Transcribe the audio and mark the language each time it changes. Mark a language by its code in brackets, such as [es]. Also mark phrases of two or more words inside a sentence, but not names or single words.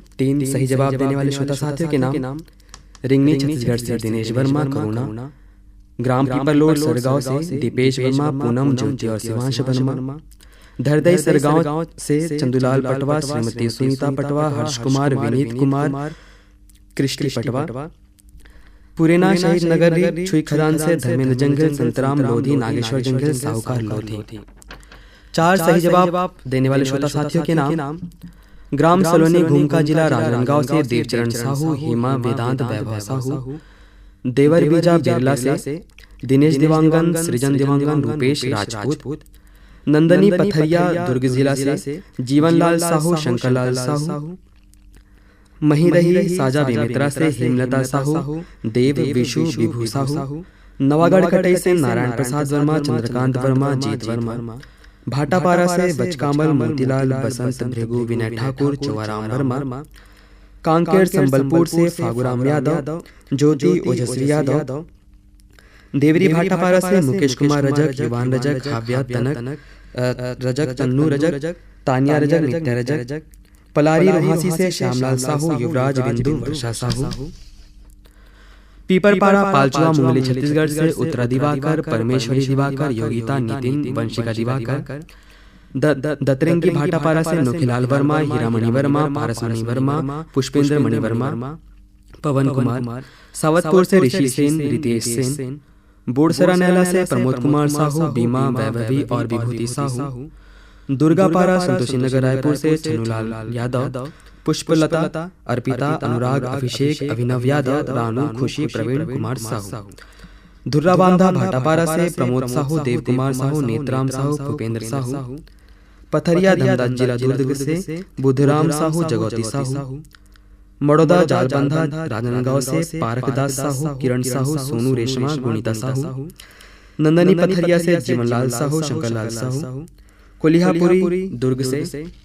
[hi] 3 सही जवाब देने वाले श्रोता साथियों के नाम। रिंगनी छत्तीसगढ़ से दिनेश वर्मा करुणा, ग्राम पीपरलोड सरगांव से दीपेश वर्मा, पूनम ज्योति और शिवांश वर्मा, धरदई सरगांव से चंदूलाल पटवा, श्रीमती सुनीता पटवा, हर्ष कुमार, विनीत कुमार, कृष्टि पटवा, पुरेना शहीद नगर छुई खदान से धर्मेंद्र जंगल, संतराम लोधी, नागेश्वर जंगल, साहूकार लोधी। 4 सही जवाब देने वाले श्रोता साथियों के नाम। ग्राम सलोनी घूमका जिला राजनांदगांव से देवचरण साहू, हेमा वेदांत वैभव साहू, देवर बीजा बिरला से दिनेश दिवांगन, सृजन दिवांगन, रूपेश राजपूत, नंदनी पथरिया दुर्ग जिला से जीवनलाल साहू, शंकरलाल साहू, महिरही साजा बेमित्रा से हेमलता साहू, देव विशु विभू साहू, नवागढ़ कटई से नारायण प्रसाद वर्मा, चंद्रकांत वर्मा, जीत वर्मा, भाटापारा से बचकामल, मोतीलाल, बसंत भृगु, विनय ठाकुर, चौराम वर्मा, कांकेर संबलपुर से फागुराम यादव, ज्योति ओजस्वी यादव, देवरी भाटापारा से मुकेश कुमार रजक, युवान रजक, हाव्या तनक रजक, तन्नू रजक, तानिया रजक, नित्य रजक, पलारी रोहासी से श्यामलाल साहू, युवराज बिंदु, वर्षा साहू, पीपरपाड़ा पालचुआ मुंगली छत्तीसगढ़ से उत्तरा दिवाकर, परमेश्वरी दिवाकर, योगिता नितिन, वंशिका दिवाकर, दतरंगी भाटापारा से नोखीलाल वर्मा, हीरामणि वर्मा, पारसमणि वर्मा, पुष्पेंद्र मणि वर्मा, पवन कुमार, सावतपुर से ऋषि सेन, रितेश सेन, बोड़सरा नैला से प्रमोद कुमार साहू, बीमा वैभवी और विभूति साहू, दुर्गापारा संतोषी नगर रायपुर से छनुलाल यादव, पुष्पलता, अर्पिता, अनुराग, अभिषेक, अभिनव यादव, रानू, खुशी, प्रवीण कुमार साहू, धुर्राबांधा भाटापारा से प्रमोद साहू, देव कुमार साहू, नेत्राम साहू, भूपेंद्र साहू, पथरिया धमदास जिला दुर्ग से बुद्धराम साहू, जगौती साहू, मड़ौदा जालबंधा राजनांदगांव से पारकदास साहू, किरण साहू, सोनू रेशमा, गुणिता साहू, नंदनी पथरिया से जीवनलाल साहू, शंकरलाल साहू, कोलिहापुरी दुर्ग से।